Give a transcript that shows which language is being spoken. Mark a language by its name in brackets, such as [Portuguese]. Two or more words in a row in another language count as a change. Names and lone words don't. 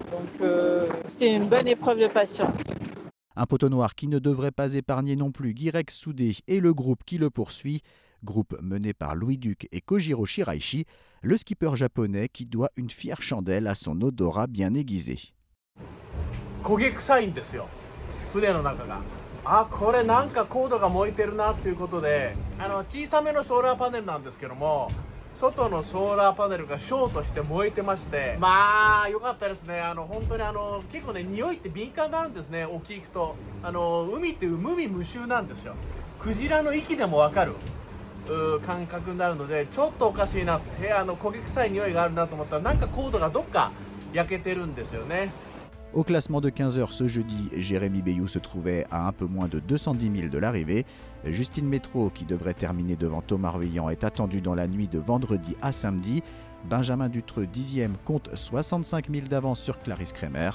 [French] Donc c'était une bonne épreuve de patience. Un poteau noir qui ne devrait pas épargner non plus Guirec Soudé et le groupe qui le poursuit. Groupe mené par Louis Duc et Kojiro Shiraishi, le skipper japonais qui doit une fière chandelle à son odorat bien aiguisé. [Japanese] あ、これなんかコードが燃えてるなということで、小さめのソーラーパネルなんですけども、外のソーラーパネルがショートして燃えてまして、まあ良かったですね。本当に結構ね、匂いって敏感になるんですね。沖行くと海って無味無臭なんですよ。クジラの息でもわかる感覚になるので、ちょっとおかしいなって焦げ臭い匂いがあるなと思ったら、なんかコードがどっか焼けてるんですよね。 [French] Au classement de 15h ce jeudi, Jérémy Beyou se trouvait à un peu moins de 210 000 de l'arrivée. Justine Métro, qui devrait terminer devant Thomas Ruyant, est attendue dans la nuit de vendredi à samedi. Benjamin Dutreux, 10e, compte 65 000 d'avance sur Clarisse Kremer.